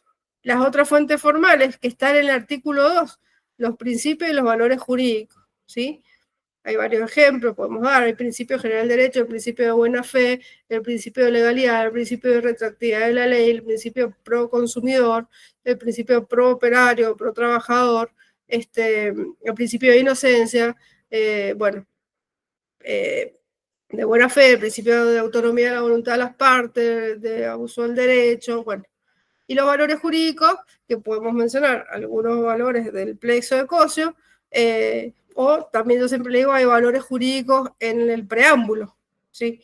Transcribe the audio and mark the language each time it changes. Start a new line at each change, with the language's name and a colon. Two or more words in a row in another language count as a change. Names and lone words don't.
Spanish: Las otras fuentes formales que están en el artículo 2, los principios y los valores jurídicos, ¿sí? Hay varios ejemplos, podemos dar el principio general de derecho, el principio de buena fe, el principio de legalidad, el principio de retroactividad de la ley, el principio pro consumidor, el principio pro operario, pro trabajador, el principio de inocencia, de buena fe, el principio de autonomía de la voluntad de las partes, de abuso del derecho, bueno. Y los valores jurídicos, que podemos mencionar algunos valores del plexo de Cossio, o también yo siempre le digo, hay valores jurídicos en el preámbulo, ¿sí?